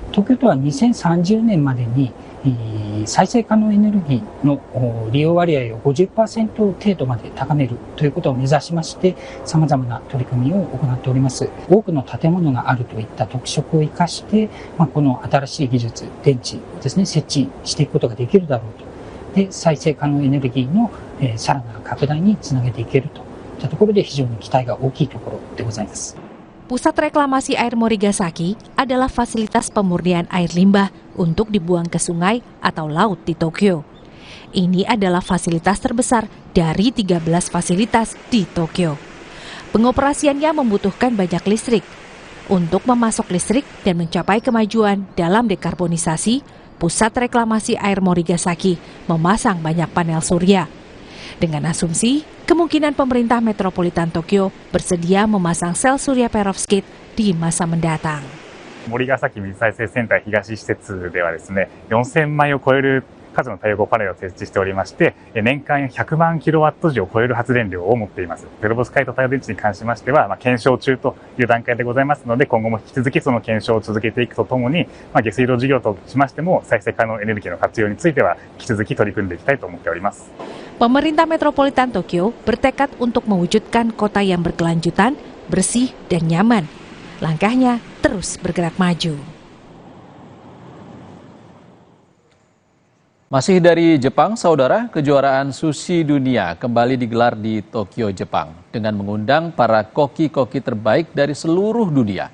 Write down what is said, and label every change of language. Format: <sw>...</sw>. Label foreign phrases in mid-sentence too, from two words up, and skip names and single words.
<ja>東京都は2030年までに再生可能エネルギーの利用割合を 50% 程度まで高めるということを目指しまして、様々な取り組みを行っております。多くの建物があるといった特色を生かして、この新しい技術、電池をですね、設置していくことができるだろうと。で、再生可能エネルギーのさらなる拡大につなげていけるといったところで非常に期待が大きいところでございます。</ja> <id>Pusat reklamasi air Morigasaki adalah fasilitas pemurnian air limbah untuk dibuang ke sungai atau laut di Tokyo. Ini adalah fasilitas terbesar dari 13 fasilitas di Tokyo. Pengoperasiannya membutuhkan banyak listrik. Untuk memasok listrik dan mencapai kemajuan dalam dekarbonisasi, Pusat Reklamasi Air Morigasaki memasang banyak panel surya. Dengan asumsi, kemungkinan pemerintah metropolitan Tokyo bersedia memasang sel surya perovskit di masa mendatang.</id> <ja>森ヶ崎水再生センター東施設ではですね、4000枚を超える数の太陽光パネルを設置しておりまして、年間100万キロワット時を超える発電量を持っています。ペロブスカイト太陽電池に関しましては、検証中という段階でございますので、今後も引き続きその検証を続けていくとともに、下水道事業としましても再生可能エネルギーの活用については引き続き取り組んでいきたいと思っております。</ja> <id>Pemerintah Metropolitan Tokyo bertekad untuk mewujudkan kota yang berkelanjutan, bersih, dan nyaman. Langkahnya terus bergerak maju. Masih dari Jepang, saudara, kejuaraan sushi dunia kembali digelar di Tokyo, Jepang dengan mengundang para koki-koki terbaik dari seluruh dunia.</id>